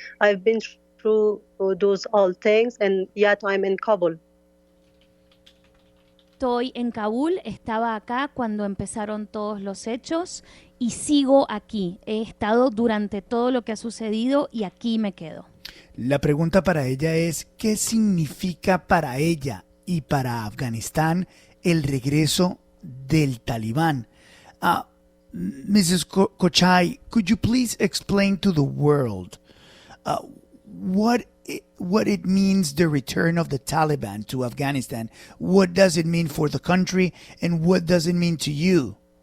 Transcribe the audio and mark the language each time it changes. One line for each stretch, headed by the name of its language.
English: I've been through those all things, and yet I'm in Kabul.
Spanish: Estoy en Kabul, estaba acá cuando empezaron todos los hechos y sigo aquí. He estado durante todo lo que ha sucedido y aquí me quedo. La pregunta para ella es, ¿qué significa para ella y para Afganistán el regreso del talibán?
English: Mrs. Kochai, could you please explain to the world what it means, the return of the Taliban to Afghanistan? What does it mean for the country, and what does it mean to you?